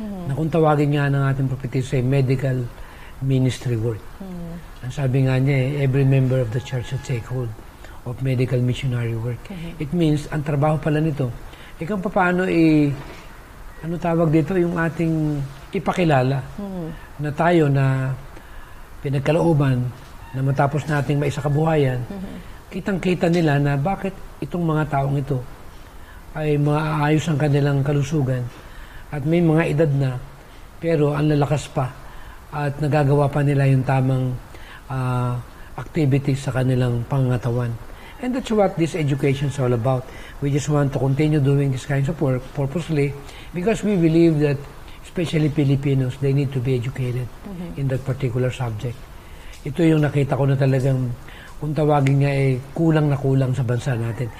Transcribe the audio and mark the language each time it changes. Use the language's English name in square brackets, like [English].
[Filipino] Na kung tawagin nga ng ating propetisa ay medical ministry work. Ang sabi nga niya, [English] every member of the church should take hold of medical missionary work. It means, [Filipino] ang trabaho pala nito, ikaw paano ano tawag dito, yung ating ipakilala na tayo na pinagkalooban na matapos nating maisakabuhayan, kitang-kita nila na bakit itong mga taong ito ay maaayos ang kanilang kalusugan at may mga edad na pero ang lalakas pa at nagagawa pa nila yung tamang activities sa kanilang pangangatawan. [English] And that's what this education is all about. We just want to continue doing these kinds of work purposely because we believe that, especially Filipinos, they need to be educated in that particular subject. [Filipino] Ito yung nakita ko na talagang, kung tawagin nga kulang na kulang sa bansa natin.